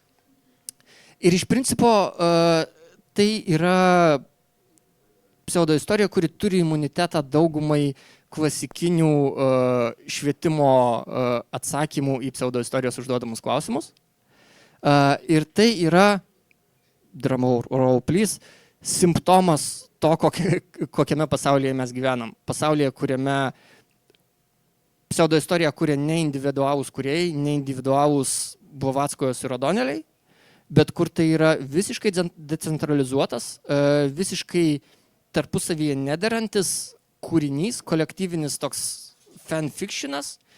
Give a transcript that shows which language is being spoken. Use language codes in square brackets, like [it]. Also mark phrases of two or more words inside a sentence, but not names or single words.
[lt] Ir iš principo tai yra pseudo istorija, kuri turi imunitetą daugumai klasikinių švietimo atsakymų į pseudo istorijos užduodamus klausimus. Ir tai yra, [en] drum roll please, [lt] simptomas to, kokiame pasaulyje mes gyvenam. Pasaulyje, kuriame pseudo istoriją kuria ne individualūs kūrėjai, ne individualūs Blavatskojos ir O'Donnelliai, bet kur tai yra visiškai decentralizuotas, visiškai tarpusavyje nederantis kūrinys, kolektyvinis toks fanfictionas,